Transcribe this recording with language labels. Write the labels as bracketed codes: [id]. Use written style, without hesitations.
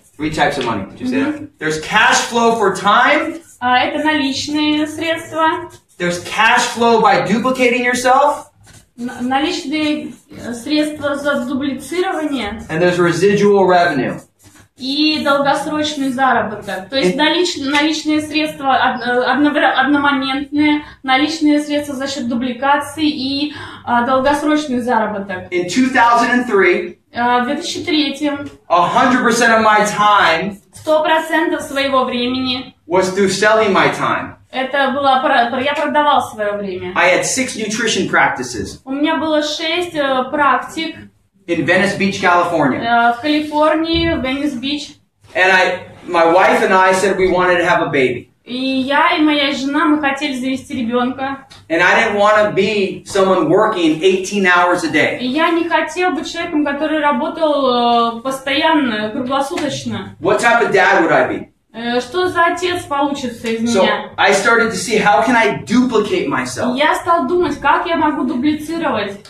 [en] 3 types of money. Did you say that? There's cash flow for time. [ru] Это наличные средства. [en] There's cash flow by duplicating yourself. [ru] Наличные средства за дублицирование. [en] And there's residual revenue. [ru] И долгосрочный заработок. То есть наличные средства одномоментные, наличные средства за счет дубликации и долгосрочный заработок. [en] In 2003, [ru] В 2003 [en] 100% of my time [ru] 100% своего времени [en] was through selling my time. [ru] это было, я продавал свое время. [en] I had 6 nutrition practices [ru] У меня было 6 практик [en] in Venice Beach, California. [ru] в Калифорнии, в Венес-Бич. [en] And my wife and I said we wanted to have a baby. [ru] И я и моя жена, мы хотели завести ребенка. [en] And I didn't want to be someone working 18 hours a day. [ru] И я не хотел быть человеком, который работал постоянно, круглосуточно. [en] What type of dad would I be? [ru] Что за отец получится из [en] So [ru] меня? [en] I started to see how can I duplicate myself. [ru] Я стал думать, как я могу дублицировать.